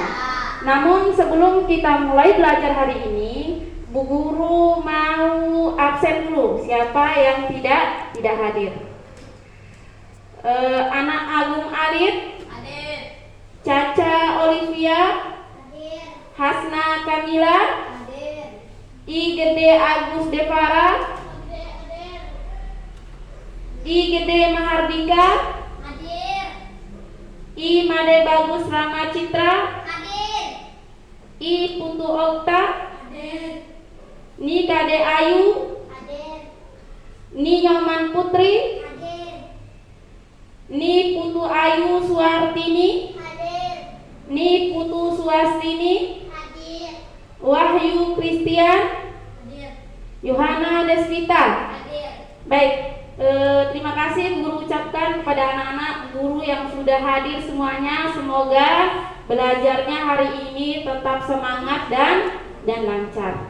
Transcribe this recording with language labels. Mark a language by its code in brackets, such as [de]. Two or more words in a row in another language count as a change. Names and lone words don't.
[id] Namun sebelum kita mulai belajar hari ini, Bu Guru mau absen dulu. Siapa yang tidak hadir? Anak Agung Alit, Hadir. Caca Olivia, Hadir. Hasna Kamila, Hadir. I Gede Agus Devara, Hadir. I Gede Mahardika, Hadir. I Made Bagus Rama Citra, Hadir. I Putu Okta, Hadir. Ni Kade Ayu, Hadir. Ni Nyoman Putri, Hadir. Ni Putu Ayu Suartini, Hadir. Ni Putu Suastini, Hadir. Wahyu Christian, Hadir. Yohana Desvita. Hadir. Baik, terima kasih Guru ucapkan kepada anak-anak guru yang sudah hadir semuanya. Semoga belajarnya hari ini tetap semangat dan lancar.